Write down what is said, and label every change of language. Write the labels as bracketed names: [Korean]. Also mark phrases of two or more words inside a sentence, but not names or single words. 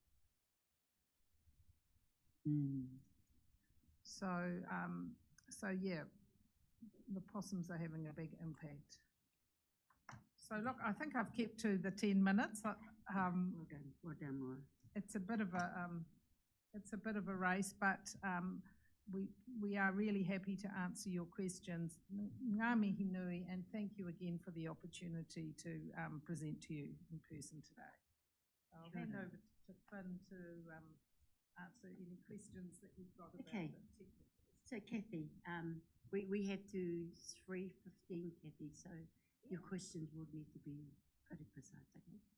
[English] So yeah, the possums are having a big impact. So look, I think I've kept to the 10 minutes. Well done, Maura. It's a bit of a race, but we are really happy to answer your questions. [Māori] Ngā mihi nui, [English] and thank you again for the opportunity to present to you in person today. I'll hand over to Finn to answer any questions that you've got about the technical. So Kathy, we have to 3:15, Kathy, so your questions would need to be pretty precise, okay?